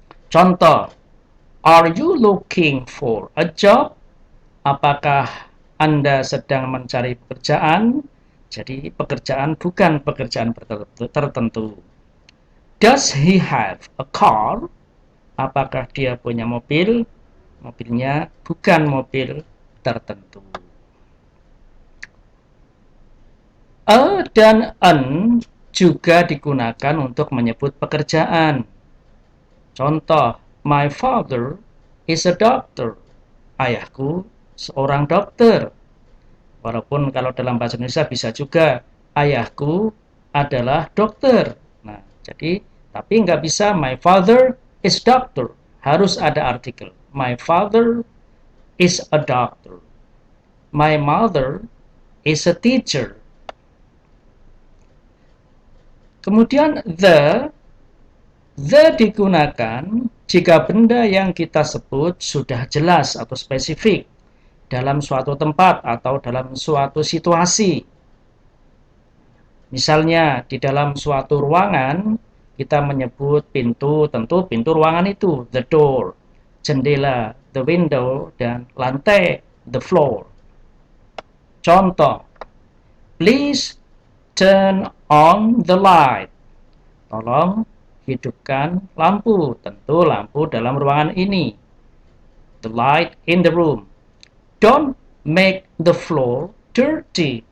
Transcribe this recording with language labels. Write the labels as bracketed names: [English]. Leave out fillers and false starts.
[English] Contoh, are you looking for a job? [Indonesian] Apakah Anda sedang mencari pekerjaan? Jadi pekerjaan bukan pekerjaan tertentu. [English] Does he have a car? [Indonesian] Apakah dia punya mobil? Mobilnya bukan mobil tertentu. A dan an juga digunakan untuk menyebut pekerjaan. [English] Contoh, my father is a doctor. [Indonesian] Ayahku seorang dokter. Walaupun kalau dalam bahasa Indonesia bisa juga ayahku adalah dokter. Nah, jadi tapi nggak bisa [English] my father is doctor. [Indonesian] Harus ada artikel. [English] My father is a doctor. My mother is a teacher. [Indonesian] Kemudian the digunakan jika benda yang kita sebut sudah jelas atau spesifik dalam suatu tempat atau dalam suatu situasi. Misalnya di dalam suatu ruangan kita menyebut pintu, tentu pintu ruangan itu the door, jendela the window, dan lantai the floor. [English] Contoh, please turn on the light. Tolong hidupkan lampu, [Indonesian] tentu lampu dalam ruangan ini. [English] The light in the room. Don't make the floor dirty.